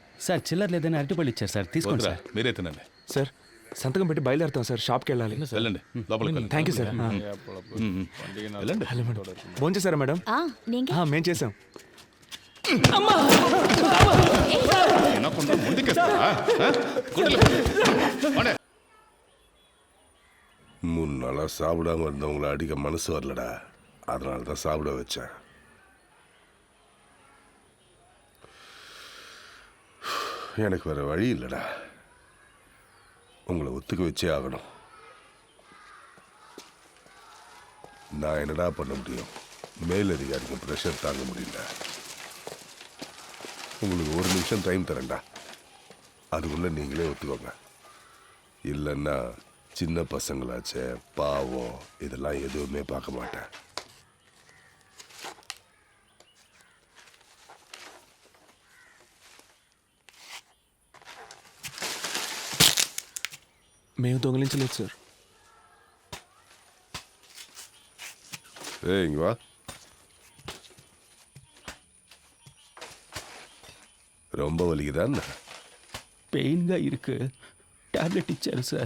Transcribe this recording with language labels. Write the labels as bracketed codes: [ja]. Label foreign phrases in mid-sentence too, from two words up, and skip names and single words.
[te] సార్ చిల్లర లేదని అరటిపళ్ళు ఇచ్చారు సార్, తీసుకోండి వద్దురా, సార్. మీరే తినండి. సార్ సంతకం పెట్టి బయలుదేరుతాం సార్. షాప్కి వెళ్ళాలి. వెళ్ళండి, లోపలికి వెళ్ళండి. [en] thank you sir. [te] వెళ్ళండి. హలో మేడం, ఫోన్ చేశారా మేడం? మేం చేసాం. తినకుండా [ta] மூணு நாளாக சாப்பிடாம இருந்தவங்கள அடிக்க மனசு வரலடா, அதனால தான் சாப்பிட வச்சேன். எனக்கு வேற வழி இல்லைடா, உங்களை ஒத்துக்க வச்சே ஆகணும். நான் என்னடா பண்ண முடியும்? மேலதிகாரிக்கு ப்ரெஷர் தாங்க முடியல. உங்களுக்கு ஒரு நிமிஷம் டைம் தரேன்டா, அதுக்குள்ள நீங்களே ஒத்துக்கோங்க. இல்லைன்னா சின்ன பசங்களாச்சே, பாவம், இதெல்லாம் எதுவுமே பார்க்க மாட்டேன். [te] మేము దొంగలించలేదు సార్. [ta] இங்க வா. ரொம்ப வலிக்குதான்? பெயின் தான் இருக்கு, டேப்லெட் இச்சாரு சார்.